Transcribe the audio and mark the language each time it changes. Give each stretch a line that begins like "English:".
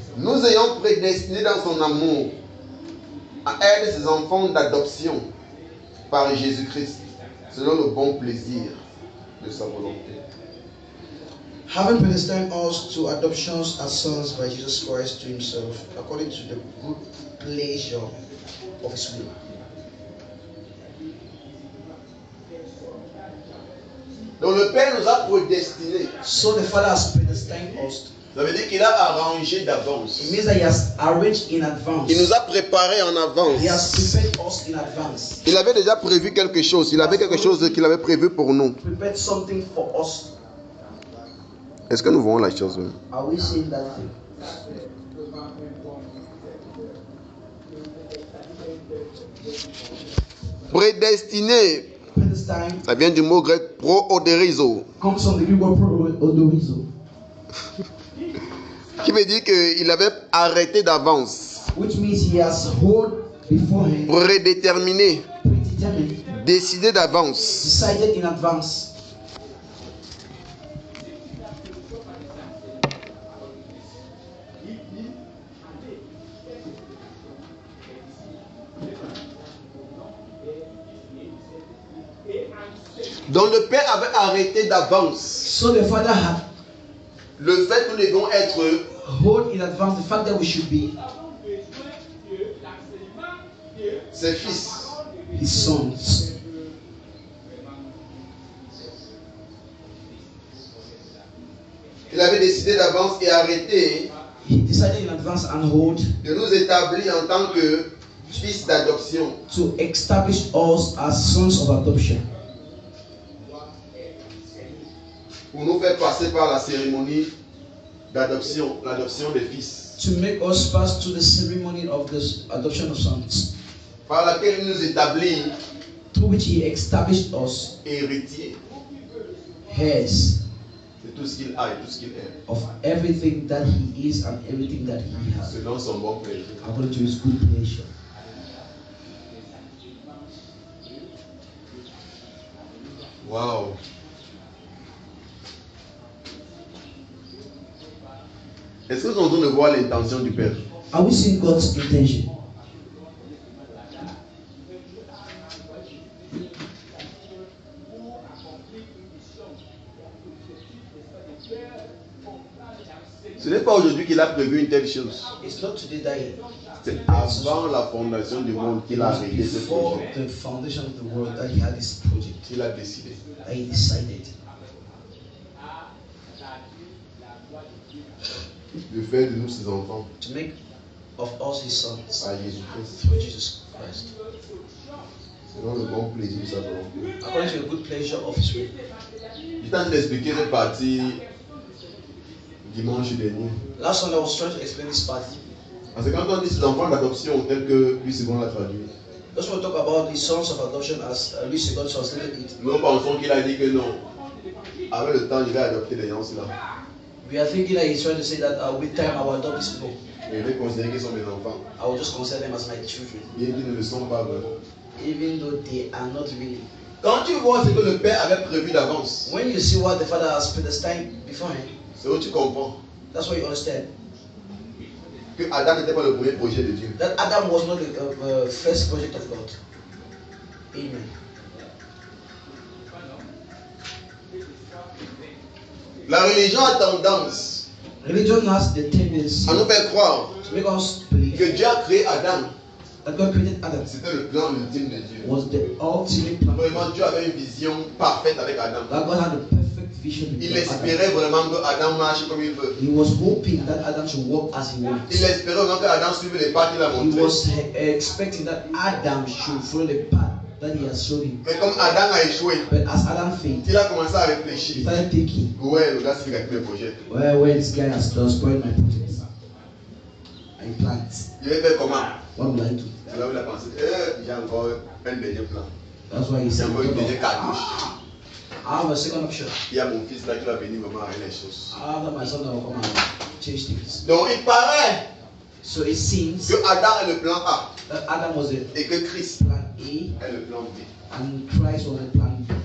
French: Nous ayons prédestiné dans son amour à être ses enfants d'adoption par Jésus-Christ, selon le bon plaisir de sa volonté.
English: Having predestined us to adoptions as sons by Jesus Christ to himself, according to the good pleasure of his will.
French: Donc le Père nous a prédestinés.
English: So the Father has predestined us.
French: Ça veut dire qu'il a arrangé d'avance.
English: It means that he has arranged in advance.
French: Il nous a préparés en avance.
English: He has prepared us in advance.
French: Il avait déjà prévu quelque chose. Il avait quelque chose qu'il avait prévu pour nous.
English: Prepared something for us.
French: Est-ce que nous voyons la chose même?
English: Are we seeing that thing?
French: Prédestiné,
English: Predestined
French: ça vient du mot grec pro-odérizo,
English: comes from the Greek word pro-odorizo,
French: qui veut dire qu'il avait arrêté d'avance,
English: which means he has hold beforehand,
French: prédéterminé,
English: predetermined,
French: décidé d'avance.
English: decided in advance.
French: Donc le Père avait arrêté d'avance
English: So the Father had
French: le fait que nous devions être
English: hold in advance the fact that we should be
French: ses fils.
English: his sons.
French: Il avait décidé d'avance et arrêté
English: He decided in advance and hold
French: de nous établir en tant que fils d'adoption.
English: to establish us as sons of adoption,
French: Pour nous faire passer par la cérémonie d'adoption, l'adoption des fils,
English: to make us pass to the ceremony of the adoption of sons,
French: par laquelle il nous établit
English: through which he established us
French: héritiers
English: heirs
French: de tout ce qu'il a et tout ce qu'il est,
English: of everything that he is and everything that he has,
French: selon son bon plaisir.
English: according to his good pleasure. Wow.
French: Est-ce que nous sommes en train de voir l'intention du Père?
English: Are we seeing God's intention?
French: Ce n'est pas aujourd'hui qu'il a prévu une telle chose.
English: It's not today that
French: C'est avant la fondation du monde qu'il a arrêté ce
English: before
French: projet.
English: the foundation of the world that he had this project,
French: Il a décidé.
English: that he decided
French: De faire de nous ses enfants
English: to make of us his sons
French: à Jésus-Christ,
English: through Jesus Christ,
French: selon le bon plaisir de sa volonté.
English: according to the good pleasure of his will.
French: J'étais en train d'expliquer cette partie dimanche dernier.
English: Last one I was trying to explain this part.
French: Parce que quand on dit ses enfants d'adoption, tel que Louis II l'a traduit,
English: Just want to talk about the sons of adoption as Louis II translated it.
French: nous pensons qu'il a dit que non. Avec le temps, il va adopter les gens là.
English: We are thinking that he's trying to say that with time I will adopt these people.
French: Je vais considérer qu'ils sont mes enfants.
English: I will just consider them as my children,
French: Bien qu'ils ne le sont pas vraiment.
English: even though they are not really.
French: Quand tu vois ce que le Père avait prévu d'avance,
English: When you see what the Father has predestined beforehand,
French: c'est où tu comprends
English: that's why you understand
French: que Adam n'était pas le premier projet de Dieu.
English: that Adam was not the first project of God. Amen.
French: La religion a tendance
English: Religion has the tendency
French: à nous faire croire
English: to make us believe
French: que Dieu a créé Adam.
English: that God created Adam
French: C'était le plan ultime de Dieu.
English: was the ultimate plan.
French: Vraiment, Dieu avait une vision parfaite avec Adam.
English: That God had a perfect vision
French: Il
English: with Adam.
French: espérait vraiment que Adam marche comme il veut.
English: He was hoping that Adam should walk as he wants.
French: Il espérait vraiment que Adam suive les pas qu'il a
English: He
French: montrés.
English: was expecting that Adam should follow the path that he has shown him.
French: Mais comme Adam a échoué,
English: But as Adam failed,
French: il a commencé à
English: he
French: réfléchir.
English: started thinking,
French: Ouais, le gars, c'est avec mes projets.
English: well, this guy has spoiled my projects. I plant.
French: Il va faire comment?
English: What will I do?
French: C'est là où il a pensé, j'ai encore un dernier plan.
English: That's why he
French: J'ai
English: said,
French: encore une dernière cartouche.
English: I have a second option.
French: Il y a mon fils là qui va venir vraiment arrêter les choses.
English: After my son will come and change things.
French: Donc il paraît
English: So it seems
French: que Adam est le plan A
English: that Adam was the
French: et que Christ
English: plan A
French: est le plan B.
English: and Christ was the plan B.